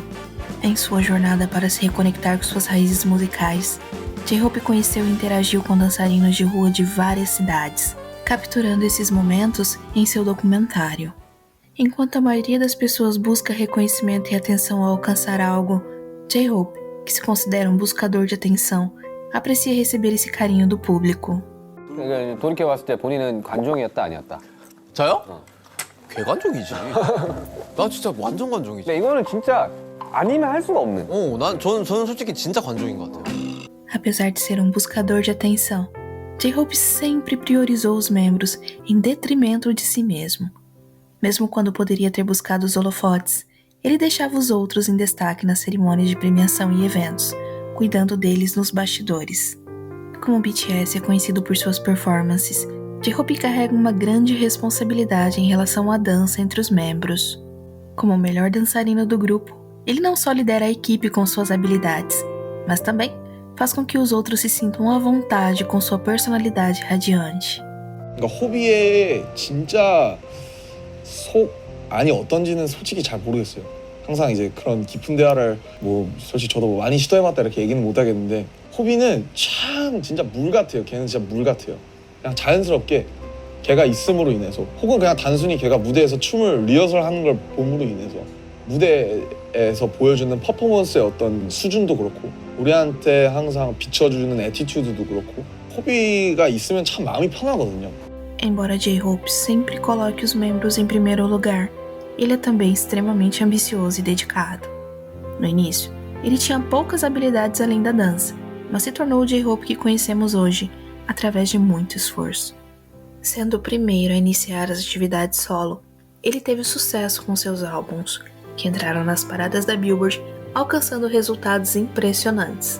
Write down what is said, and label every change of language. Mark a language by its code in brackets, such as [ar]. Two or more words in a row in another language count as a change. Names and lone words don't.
[pt] Em sua jornada para se reconectar com suas raízes musicais, J-Hope conheceu e interagiu com dançarinos de rua de várias cidades, capturando esses momentos em seu documentário. Enquanto a maioria das pessoas busca reconhecimento e atenção ao alcançar algo, J-Hope, que se considera um buscador de atenção, aprecia receber esse carinho do público. [ko] 돌이켜봤을 때 본인은 관종이었다 아니었다? 저요? 개관종이지. 나 진짜 완전 관종이지. 근데 이거는 진짜 아니면 할 수가 없는. 저는 솔직히 진짜 관종인 것 같아요. [pt] Apesar de ser um buscador de atenção, J-Hope sempre priorizou os membros em detrimento de si mesmo. Mesmo quando poderia ter buscado os holofotes, ele deixava os outros em destaque nas cerimônias de premiação e eventos, cuidando deles nos bastidores. Como o BTS é conhecido por suas performances, J-Hope carrega uma grande responsabilidade em relação à dança entre os membros. Como o melhor dançarino do grupo, ele não só lidera a equipe com suas habilidades, mas também faz com que os outros se sintam à vontade com sua personalidade radiante. [ko] 호비의 진짜 속 안이 어떤지는 솔직히 잘 모르겠어요. 항상 이제 그런 깊은 대화를 솔직히 저도 많이 시도해봤다 이렇게 얘기는 못 하겠는데, 호비는 참 진짜 물 같아요. 걔는 진짜 물 같아요. 그냥 자연스럽게 걔가 있음으로 인해서, 혹은 그냥 단순히 걔가 무대에서 춤을 리허설하는 걸 봄으로 인해서 무대에서 보여주는 퍼포먼스의 어떤 수준도 그렇고, 우리한테 항상 비춰주는 애티튜드도 그렇고, 호비가 있으면 참 마음이 편하거든요. [pt] Embora J-Hope sempre coloque os membros em primeiro lugar, ele é também extremamente ambicioso e dedicado. No início, ele tinha poucas habilidades além da dança, mas se tornou o J-Hope que conhecemos hoje através de muito esforço. Sendo o primeiro a iniciar as atividades solo, ele teve sucesso com seus álbuns, que entraram nas paradas da Billboard, alcançando resultados impressionantes.